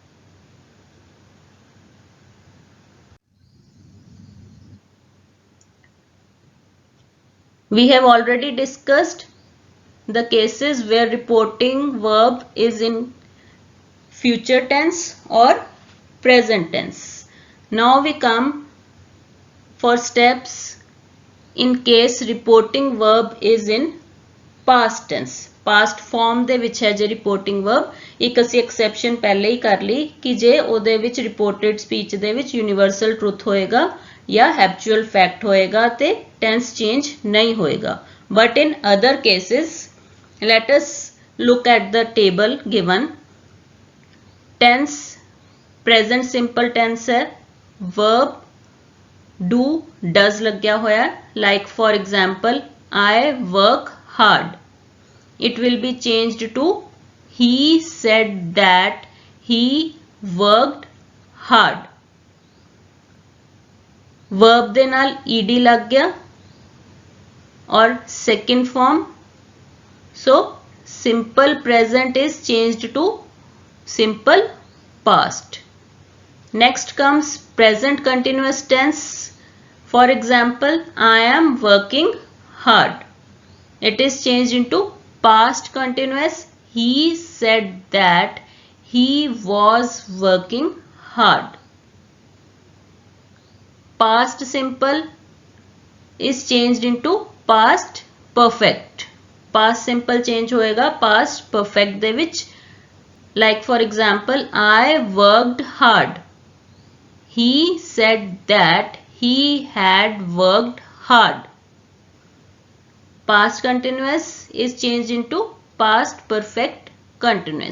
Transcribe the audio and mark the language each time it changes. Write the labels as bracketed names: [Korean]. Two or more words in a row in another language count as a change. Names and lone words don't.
[English] We have already discussed the cases where reporting verb is in future tense or present tense. Now we come for steps in case reporting verb is in past tense. Past form [Punjabi] ਦੇ ਵਿੱਚ ਹੈ ਜੇ [English] reporting verb, [Punjabi] ਇੱਕ ਅਸੀਂ exception ਪਹਿਲੇ ਹੀ ਕਰ ਲਈ ਕਿ ਜੇ ਉਹਦੇ ਵਿੱਚ [English] reported speech [Punjabi] ਦੇ ਵਿੱਚ [English] universal truth [Punjabi] ਹੋਏਗਾ ਜਾਂ [English] habitual fact [Punjabi] ਹੋਏਗਾ ਤੇ [English] tense change [Punjabi] ਨਹੀਂ ਹੋਏਗਾ. [English] But in other cases, let us look at the table given. Tense, present simple tense है, verb do does [Punjabi] ਲੱਗਿਆ ਹੋਇਆ, [English] like for example I work hard. It will be changed to he said that he worked hard. Verb [Punjabi] ਦੇ ਨਾਲ [English] ed [Punjabi] ਲੱਗ ਗਿਆ [English] और second form, so simple present is changed to simple past. Next comes present continuous tense. For example, I am working hard. It is changed into past continuous. He said that he was working hard. Past simple is changed into past perfect. Past simple change होएगा past perfect [Punjabi] ਦੇ ਵਿੱਚ. [English] Like for example, I worked hard. He said that he had worked hard. Past continuous is changed into past perfect continuous.